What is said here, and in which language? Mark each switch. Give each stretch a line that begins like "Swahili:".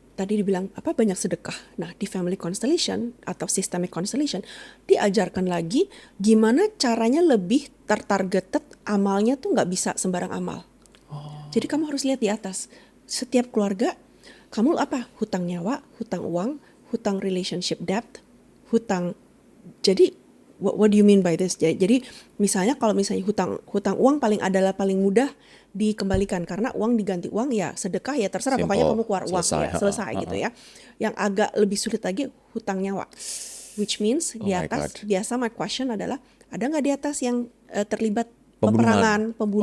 Indonesian: Tadi dibilang apa, banyak sedekah. Nah, di family constellation atau systemic constellation diajarkan lagi gimana caranya lebih tertargeted, amalnya tuh nggak bisa sembarang amal. Jadi kamu harus lihat di atas. Setiap keluarga kamu apa? Hutang nyawa, hutang uang, hutang
English: relationship debt,
Indonesian: hutang. Jadi
English: what do you mean by this?
Indonesian: Jadi misalnya kalau misalnya hutang uang paling mudah dikembalikan karena uang diganti uang ya sedekah ya terserah.
English: Simple.
Indonesian: Pokoknya kamu keluar uang Selesai. ya selesai gitu ya. Yang agak lebih sulit lagi hutang nyawa,
English: which means
Indonesian: di atas biasa
English: my question
Indonesian: adalah ada nggak di atas yang terlibat pembunuhan.